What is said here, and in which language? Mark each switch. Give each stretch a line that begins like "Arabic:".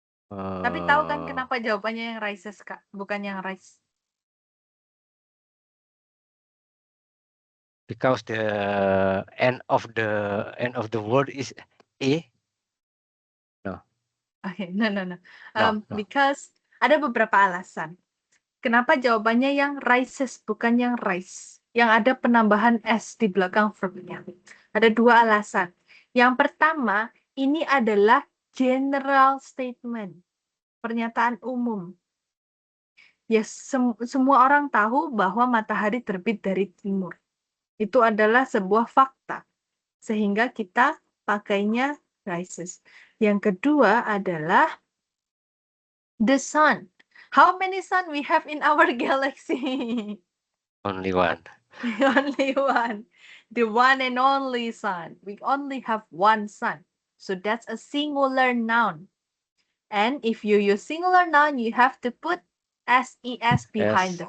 Indonesian: Tapi tahu kan kenapa jawabannya yang rices, Kak, bukan yang rice?
English: Because the end of the word is A. No. Okay, no. No.
Indonesian: Because ada beberapa alasan. Kenapa jawabannya yang rices bukan yang rice? yang ada penambahan S di belakang verbnya. Ada dua alasan. Yang pertama, ini adalah general statement, pernyataan umum. Ya, semua orang tahu bahwa matahari terbit dari timur. Itu adalah sebuah fakta. Sehingga kita pakainya rises. Yang kedua adalah the sun.
English: How many sun we have in our galaxy? Only one. Only one. The one and only sun. We only have one sun. So that's a singular noun. And if you use singular noun, you have to put SES behind the